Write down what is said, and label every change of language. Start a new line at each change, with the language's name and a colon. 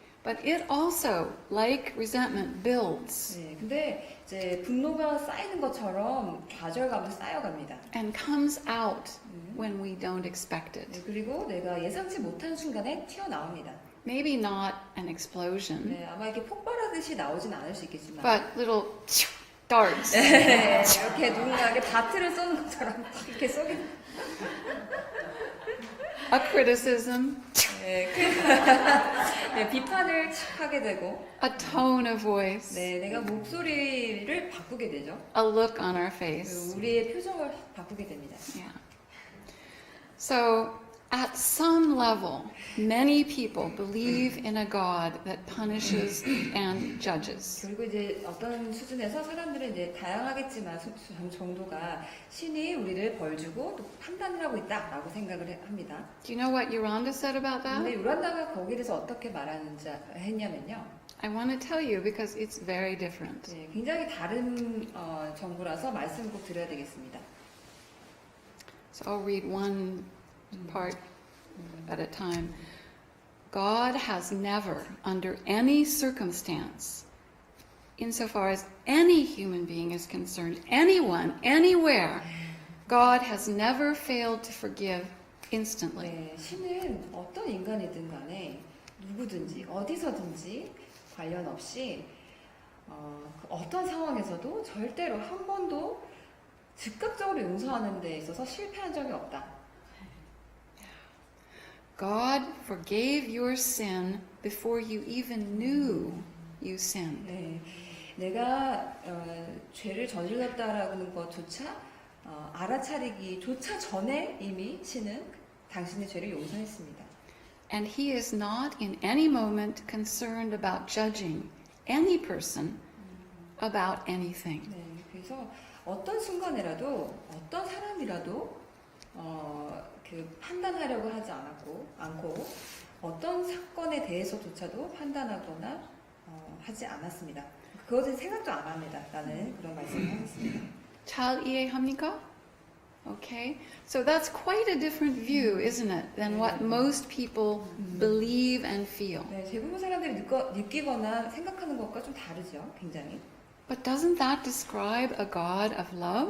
English: But it also, like resentment, builds
Korean: 네, 근데 이제 분노가 쌓이는 것처럼 좌절감도 쌓여갑니다.
English: and comes out when we don't expect
Korean: 네,
English: it.
Korean: 그리고 내가 예상치 못한 순간에 튀어나옵니다.
English: Maybe not an explosion,
Korean: 네, 아마 이렇게 폭발하듯이 나오진 않을 수 있겠지만
English: but little darts.
Korean: 네, 이렇게 누군가에게 다트를 쏘는 것처럼 이렇게 쏘게
English: A criticism,
Korean: 네, 네, 비판을 하게 되고
English: a tone of voice,
Korean: 네, 내가 목소리를 바꾸게 되죠.
English: a look on our
Korean: 그
English: face.
Korean: 우리의 표정을 바꾸게 됩니다.
English: Yeah. So, at some level, many people believe in a God that punishes and judges.
Korean: 그리고 이제 어떤 수준에서 사람들은 이제 다양하겠지만 정도가 신이 우리를 벌주고 또 판단을 하고 있다라고 생각을 합니다.
English: Do you know what Yolanda said about
Korean: 근데
English: that?
Korean: 요란다가 거기에 대해서 어떻게 말하는지 했냐면요.
English: I want to tell you because it's very different.
Korean: 네, 굉장히 다른 정보라서 말씀 꼭 드려야 되겠습니다.
English: So I'll read one part at a time. God has never, under any circumstance, insofar as any human being is concerned, anyone, anywhere, God has never failed to forgive instantly.
Korean: 네, 신은 어떤 인간이든 간에 누구든지 어디서든지 관련 없이 어떤 상황에서도 절대로 한 번도 즉각적으로 용서하는 데 있어서 실패한 적이 없다.
English: God forgave your sin before you even knew you sinned.
Korean: 네, 내가 죄를 저질렀다라는 것조차 알아차리기조차 전에 이미 신은 당신의 죄를 용서했습니다.
English: And he is not in any moment concerned about judging any person about anything.
Korean: 네, 그래서 어떤 순간이라도 어떤 사람이라도 그 판단하려고 하지 않고 어떤 사건에 대해서조차도 판단하거나 하지 않았습니다. 그것은 생각도 안 합니다. 라는 그런 말씀을 하겠습니다. 잘 이해합니까?
English: Okay, so that's quite a different view, isn't it, than what most people believe and feel.
Korean: 네, 대부분 사람들이 느끼거나 생각하는 것과 좀 다르죠. 굉장히.
English: But doesn't that describe a God of love?